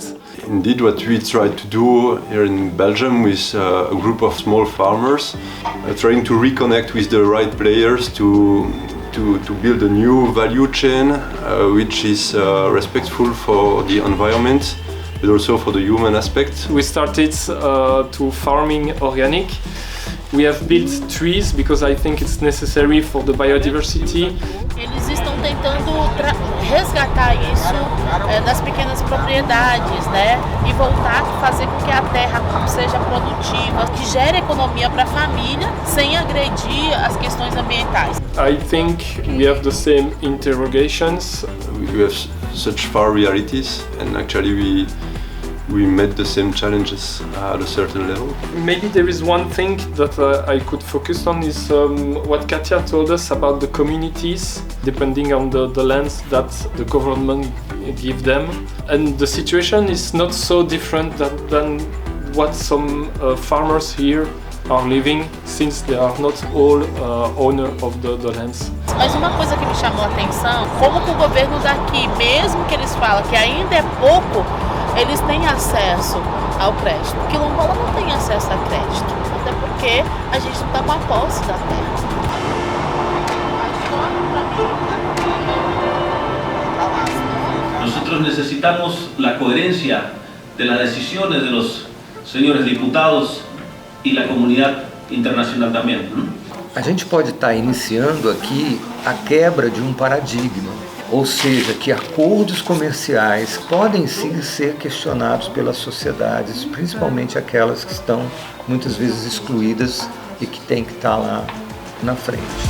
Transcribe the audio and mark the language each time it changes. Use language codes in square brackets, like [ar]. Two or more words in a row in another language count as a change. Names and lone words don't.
[en] Indeed, what we try to do here in Belgium with a group of small farmers, trying to reconnect with the right players to build a new value chain which is respectful for the environment, but also for the human aspect. We started to farming organic. We have built trees because I think it's necessary for the biodiversity. [pt] Eles estão tentando resgatar isso nas pequenas propriedades, né? E voltar a fazer com que a terra seja produtiva, que gere economia para a família, sem agredir as questões ambientais. [en] I think we have the same interrogations. We have such far realities, and actually we met the same challenges at a certain level. Maybe there is one thing that I could focus on is what Katia told us about the communities, depending on the lands that the government give them. And the situation is not so different than what some farmers here are living, since they are not all owner of the lands. [pt] Mas uma coisa que me chamou a atenção, como que o governo daqui, mesmo que eles falam que ainda é pouco, eles têm acesso ao crédito. O quilombola não tem acesso a crédito, até porque a gente não está com a posse da terra. [es] Nosotros necesitamos la coherencia de las decisiones de los señores diputados y la comunidad internacional también. [pt] A gente pode estar iniciando aqui a quebra de um paradigma, ou seja, que acordos comerciais podem sim ser questionados pelas sociedades, principalmente aquelas que estão muitas vezes excluídas e que têm que estar lá na frente.